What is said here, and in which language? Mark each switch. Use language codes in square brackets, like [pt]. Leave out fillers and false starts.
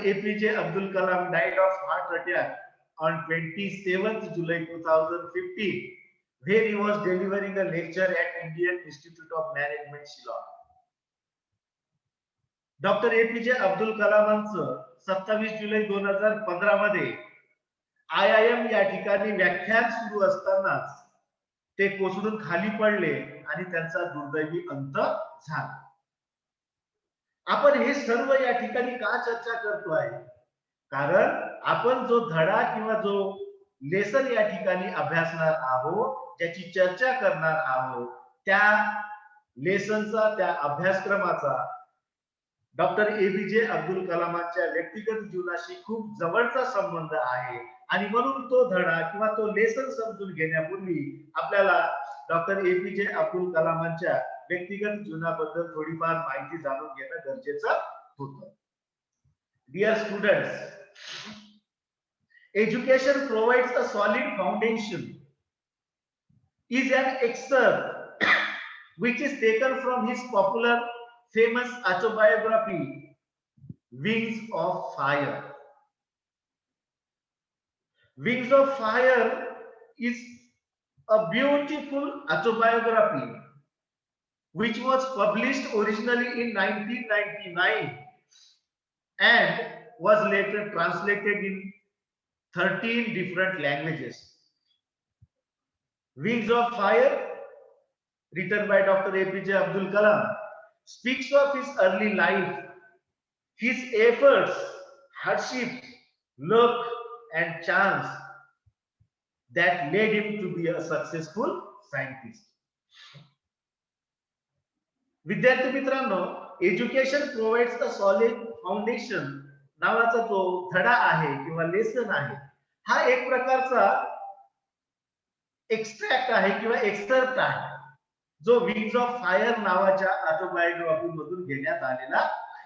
[en] APJ Abdul Kalam died of heart attack on 27th July 2015 where he was delivering a lecture at Indian Institute of Management, Shillong. Dr. [mr] APJ Abdul Kalamanचं 27 जुलै 2015 मध्ये IIM या ठिकाणी व्याख्यान सुरू असतानाच ते कोसळून खाली पडले आणि त्यांचा दुर्दैवी अंत झाला. आपण हे सर्व या ठिकाणी का चर्चा करतोय? कारण आपण जो धडा किंवा जो लेसन या ठिकाणी अभ्यासणार आहोत, ज्याची चर्चा करणार आहोत, त्या लेसनचा, त्या अभ्यासक्रमाचा डॉक्टर APJ अब्दुल कलामांच्या व्यक्तिगत जीवनाशी खूप जवळचा संबंध आहे आणि म्हणून तो धडा किंवा तो लेसन समजून घेण्यापूर्वी आपल्याला डॉक्टर APJ अब्दुल कलामांच्या व्यक्तिगत जीवनाबद्दल थोडीफार माहिती जाणून घेणं गरजेचं होतं. [en] Dear students, education provides a solid foundation is an excerpt which is taken from his popular famous autobiography Wings of Fire. Wings of Fire is a beautiful autobiography which was published originally in 1999 and was later translated in 13 different languages. Wings of Fire, written by Dr. APJ Abdul Kalam, speaks of his early life, his efforts, hardships, luck, and chance that led him to be a successful scientist. [mr] विद्यार्थी मित्रांनो, education provides a solid foundation नावाचा जो धडा आहे किंवा lesson आहे, हा एक प्रकारचा एक्सट्रॅक्ट आहे किंवा एक्सर्प्ट आहे जो विंग्स ऑफ फायर नावाच्या ऑटोबायोग्राफी मधून घेण्यात आलेला आहे.